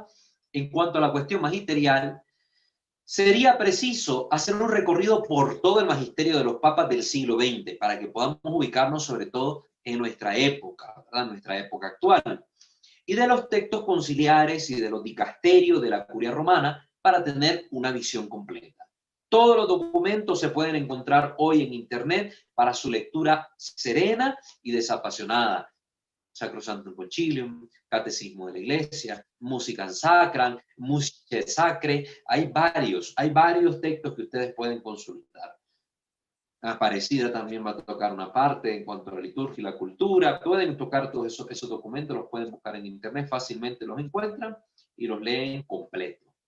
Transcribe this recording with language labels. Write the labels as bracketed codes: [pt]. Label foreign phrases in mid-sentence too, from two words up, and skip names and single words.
[es] En cuanto a la cuestión magisterial, sería preciso hacer un recorrido por todo el magisterio de los papas del siglo XX para que podamos ubicarnos sobre todo en nuestra época, ¿verdad? Nuestra época actual, y de los textos conciliares y de los dicasterios de la curia romana para tener una visión completa. Todos los documentos se pueden encontrar hoy en internet para su lectura serena y desapasionada. Sacrosanctum Concilium, Catecismo de la Iglesia, Musicam Sacram, Musicae Sacrae, hay varios textos que ustedes pueden consultar. Aparecida también va a tocar una parte en cuanto a la liturgia y la cultura. Pueden tocar todos esos documentos, los pueden buscar en internet, fácilmente los encuentran y los leen completo.